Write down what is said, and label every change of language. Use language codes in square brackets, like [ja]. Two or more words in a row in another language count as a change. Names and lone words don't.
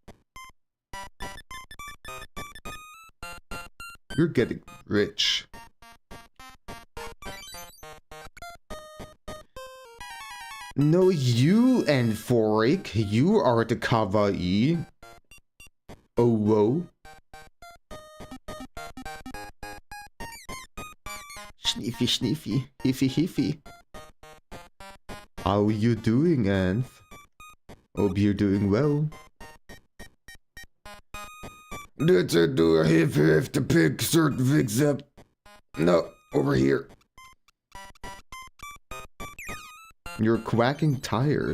[en] You're getting rich. No, you and Forik, you are the kawaii. Oh, whoa. Sniffy, sniffy, hiffy, hiffy. How you doing, Anth? Hope you're doing well. Did I do a hiff hiff to pick certain things up? No, over here. You're quacking tired.